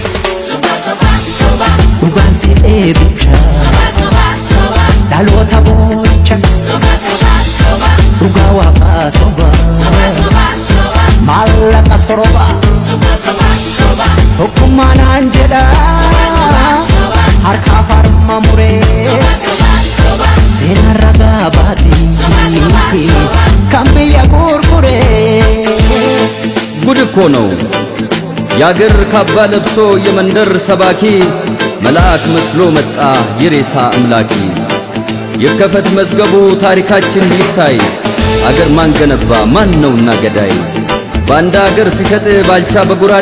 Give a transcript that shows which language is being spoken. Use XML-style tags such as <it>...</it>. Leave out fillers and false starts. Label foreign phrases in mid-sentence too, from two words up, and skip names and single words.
<om>dhugaan si eebbicha dhaloota boocha dhugaa waaqaa soba maallaqa soroba tokkummaanaan jedha harkaaf harma muree seenaan ragaa baati kan biyya gurgure</om> <am>ጉድ እኮ ነው ያገር ካባ ለብሶ የመንደር ሰባኪ መልአክ መስሎ መጣ የሬሳ አምላኪ ይከፈት መዝገቡ ታሪካችን ይታይ አገር ማን ገነባ ማን ነውና ገዳይ ባንዳ አገር ሲሸጥ ባልቻ በጉራዴ</am>